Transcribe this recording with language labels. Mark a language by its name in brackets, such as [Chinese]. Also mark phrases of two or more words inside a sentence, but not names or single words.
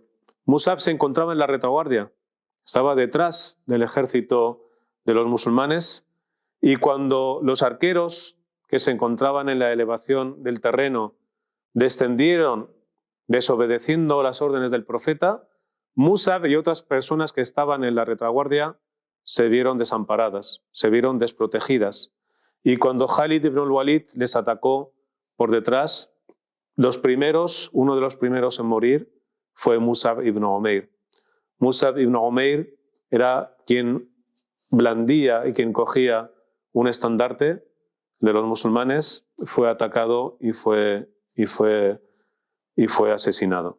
[Spanish] Musab se encontraba en la retaguardia, estaba detrás del ejército de los musulmanes, y cuando los arqueros que se encontraban en la elevación del terreno descendieron desobedeciendo las órdenes del profeta, Musab y otras personas que estaban en la retaguardia se vieron desamparadas, se vieron desprotegidas. Y cuando Khalid ibn al-Walid les atacó por detrás, uno de los primeros en morir fue Musab ibn Umair. Musab ibn Umair era quien blandía y quien cogía un estandarte de los musulmanes, fue atacado y fue asesinado.